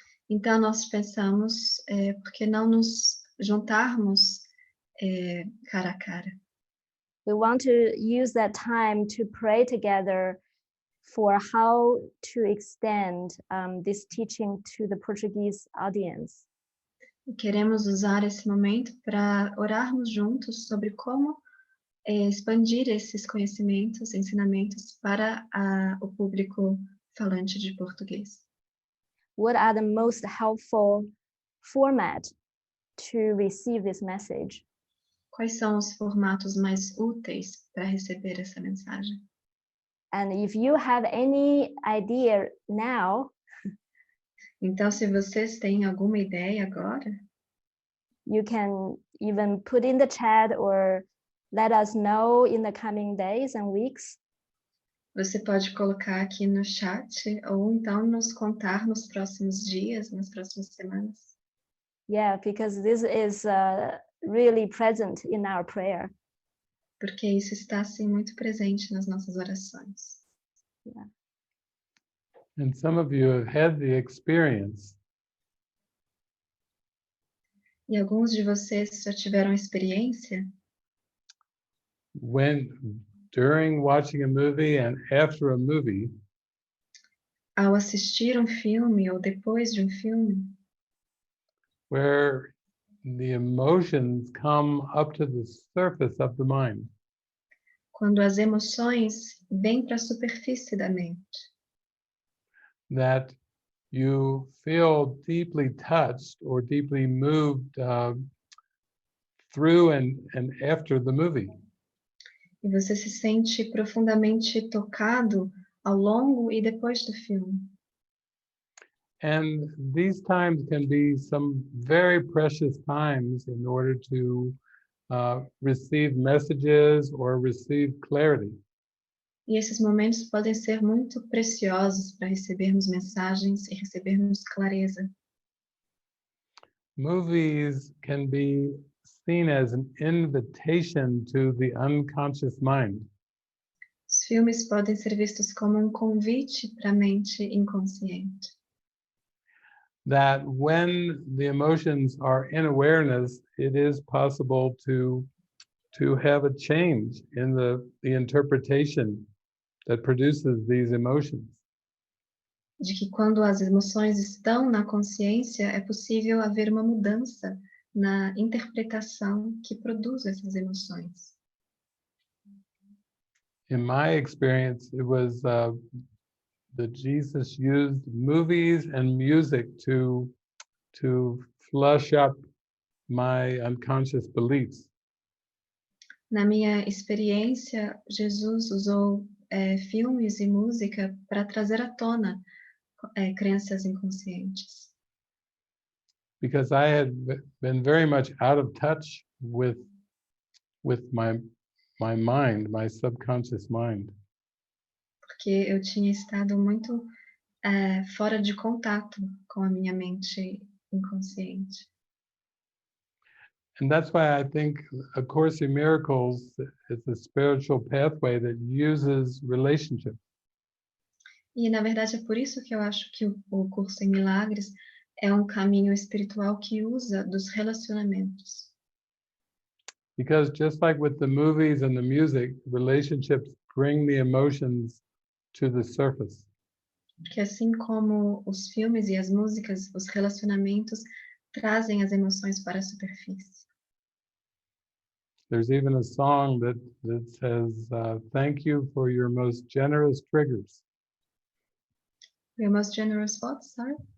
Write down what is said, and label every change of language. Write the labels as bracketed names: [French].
[Portuguese] Então nós pensamos, por que não nos juntarmos cara a cara? [English] We want to use that time to pray together for how to extend this teaching to the Portuguese audience. [Portuguese] Queremos usar esse momento para orarmos juntos sobre como expandir esses conhecimentos, ensinamentos para o público falante de português. [English] What are the most helpful format to receive this message? [Portuguese] Quais são os formatos mais úteis para receber essa mensagem? [English] And if you have any idea now, [Portuguese] então se vocês têm alguma ideia agora, [English] you can even put in the chat or let us know in the coming days and weeks. [Portuguese] Você pode colocar aqui no chat ou então nos contar nos próximos dias, nas próximas semanas. [English] Yeah, because this is really present in our prayer. [Portuguese] Porque isso está assim muito presente nas nossas orações. [English] Yeah. And some of you have had the experience [Portuguese] E alguns de vocês já tiveram experiência [English] when, during watching a movie and after a movie, [Portuguese] ao assistir um filme ou depois de um filme, [English] where the emotions come up to the surface of the mind. [Portuguese] quando as emoções vêm para a superfície da mente, [English] That you feel deeply touched or deeply moved through and after the movie. [Portuguese] e você se sente profundamente tocado ao longo e depois do filme. [English] And these times can be some very precious times in order to receive messages or receive clarity. [Portuguese] E esses momentos podem ser muito preciosos para recebermos mensagens e recebermos clareza. [English] Movies can be seen as an invitation to the unconscious mind. [Portuguese] Os filmes podem ser vistos como um convite para a mente inconsciente. [English] That when the emotions are in awareness, it is possible to have a change in the interpretation that produces these emotions. [Portuguese] De que quando as emoções estão na consciência, é possível haver uma mudança na interpretação que produz essas emoções. [English] In my experience, it was that Jesus used movies and music to flush up my unconscious beliefs. [Portuguese] Na minha experiência, Jesus usou filmes e música para trazer à tona crenças inconscientes. [English] Because I had been very much out of touch with my mind, my subconscious mind. [Portuguese] Porque eu tinha estado muito fora de contato com a minha mente inconsciente. [English] And that's why I think A Course in Miracles is a spiritual pathway that uses relationship. [Portuguese] E, na verdade, é por isso que eu acho que o Curso em Milagres é um caminho espiritual que usa dos relacionamentos. [English] Because just like with the movies and the music, relationships bring the emotions to the surface. [Portuguese] Porque assim como os filmes e as músicas, os relacionamentos trazem as emoções para a superfície. [English] There's even a song that says, thank you for your most generous triggers. Your most generous what, sorry?